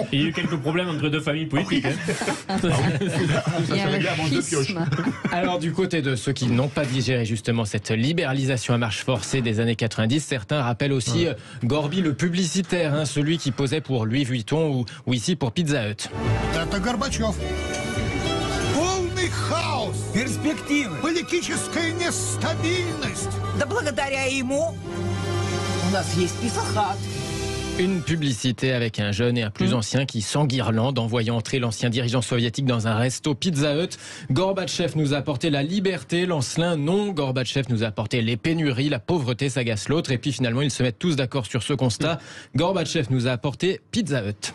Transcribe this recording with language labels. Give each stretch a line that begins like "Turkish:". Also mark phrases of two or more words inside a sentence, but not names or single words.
French: il y a eu quelques problèmes entre deux familles politiques. il y a un Regarde en deux pioches. schisme. Alors, du côté de ceux qui n'ont pas digéré justement cette libéralisation à marche forcée des années 90, certains rappellent aussi Gorby le publicitaire, celui qui posait pour Louis Vuitton ou ici pour Pizza Hut.
Russian: Это Горбачев. Полный хаос. Перспективы. Политическая нестабильность. Да благодаря ему у нас есть Писахат.
French: Une publicité avec un jeune et un plus ancien qui s'enguirlande en voyant entrer l'ancien dirigeant soviétique dans un resto Pizza Hut. Gorbatchev nous a apporté la liberté, Lancelin non. Gorbatchev nous a apporté les pénuries, la pauvreté s'agace l'autre. Et puis finalement, ils se mettent tous d'accord sur ce constat. Gorbatchev nous a apporté Pizza Hut.